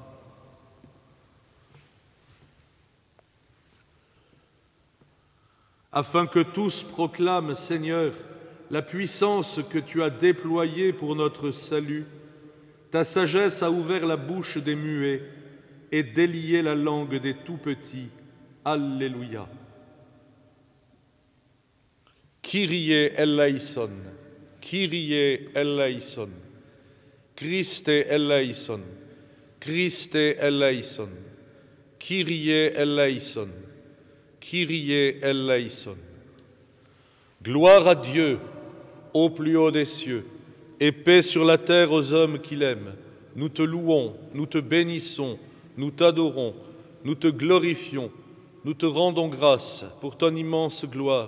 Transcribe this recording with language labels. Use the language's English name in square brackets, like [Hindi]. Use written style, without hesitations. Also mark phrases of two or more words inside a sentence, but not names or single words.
[French] Afin que tous proclament, Seigneur, la puissance que tu as déployée pour notre salut, ta sagesse a ouvert la bouche des muets et délié la langue des tout-petits. Alléluia. [Greek] Κύριε ἐλέησον, Κύριε ἐλέησον, Χριστὲ ἐλέησον, Χριστὲ ἐλέησον, Κύριε ἐλέησον, Κύριε ἐλέησον. [French] Gloire à Dieu, au plus haut des cieux, et paix sur la terre aux hommes qu'il aime. Nous te louons, nous te bénissons, nous t'adorons, nous te glorifions, nous te rendons grâce pour ton immense gloire.